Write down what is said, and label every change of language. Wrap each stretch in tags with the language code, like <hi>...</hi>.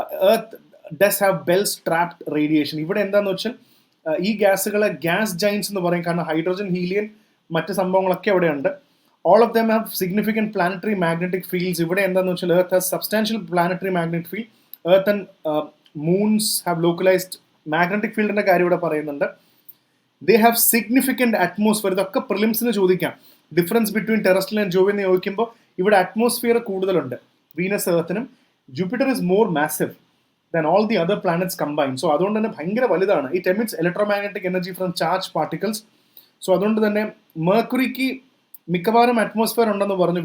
<en>Earth does have belts trapped radiation.</en> <ml>ഇവിടെ എന്താണെന്ന് വെച്ചാൽ ഈ ഗ്യാസുകളെ ഗ്യാസ് ജൈൻസ് എന്ന് പറയും. കാരണം ഹൈഡ്രജൻ, ഹീലിയം, മറ്റ് സംഭവങ്ങളൊക്കെ അവിടെയുണ്ട്.</ml> <en>All of them have significant planetary magnetic fields.</en> <ml>ഇവിടെ എന്താണെന്ന് വെച്ചാൽ</ml> <en>Earth has substantial planetary magnetic field. Earth and moons have localized magnetic fieldന്റെ</en> <ml>കാര്യം ഇവിടെ പറയുന്നുണ്ട്.</ml> <en>They have significant atmosphere.</en> <ml>ഇതൊക്കെ പ്രിലിംസിന് ചോദിക്കാം.</ml> <en>difference between terrestrial and Jovian</en> <ml>ചോദിക്കുമ്പോൾ ഇവിടെ അറ്റ്മോസ്ഫിയർ കൂടുതലുണ്ട് Venus, എർത്തിനും.</ml> <en>Jupiter is more massive than all the other planets combine.</en> <ml>So അതുകൊണ്ട് തന്നെ ഭയങ്കര വലുതാണ്.</ml> <en>It emits electromagnetic energy from charge particles.</en> <ml>So അതുകൊണ്ട് തന്നെ മെർക്കുറിക്ക് മിക്കവാറും അറ്റ്മോസ്ഫിയർ ഉണ്ടെന്ന് പറഞ്ഞു.</ml>